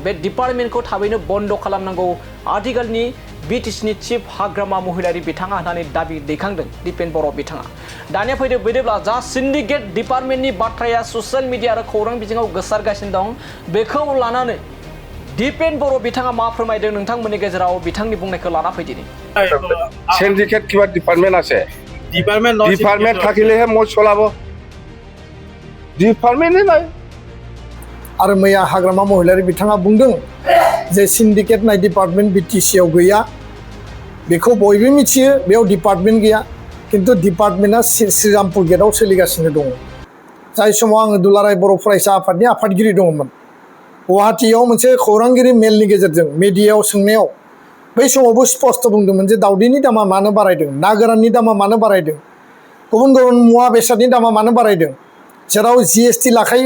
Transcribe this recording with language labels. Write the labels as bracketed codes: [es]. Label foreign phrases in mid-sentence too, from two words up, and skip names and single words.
[brx] बे डिपार्टमेन्टखौ थाबैनो बन्द खालामनांगौ आथिखालनि बिटिसिनि चिफ हाग्रामा महिलारि बिथाङा होननानै दाबि दैखांदों दिपेन बर' बिथाङा। दानिया फैदो बिदिब्ला जा सिन्डिकेट डिपार्टमेन्टनि बाथ्राया ससियेल मिडिया आरो खौरां बिजोङाव गोसारगासिनो दं, बेखौ लानानै दिपेन बर' बिथाङा मा फोरमायदों नोंथांमोननि गेजेराव बिथांनि बुंनायखौ लाना फैदिनि। [as] সিন্ডিকেট কিবা ডিপার্টমেন্ট আছে, ডিপার্টমেন্ট থাকিলেহে মই চলাব, ডিপার্টমেন্টে নাই। [brx] आरो मैया हाग्रामा महिलारि बिथाङा बुंदों जे सिन्डिकेट नाय डिपार्टमेन्ट बिटिसिआव गैया। बेखौ बयबो मिथियो, बेयाव डिपार्टमेन्ट गैया, किन्तु डिपार्टमेन्टआ श्रीरामपुर गेटआव सोलिगासिनो दङ। जाय समाव आङो दुलाराय बर' फरायसा आफादनि आफादगिरि दङमोन, गुवाहाटीयाव मोनसे खौरांगिरि मेलनि गेजेरजों मिडियायाव सोंनायाव बै समावबो स्पष्ट बुंदोंमोन जे दावदैनि दामा मानो बारायदों, ना गोराननि दामा मानो बारायदों, गुबुन गुबुन मुवा बेसादनि दामा मानो बारायदों, जेराव जीएसटी लाखायो।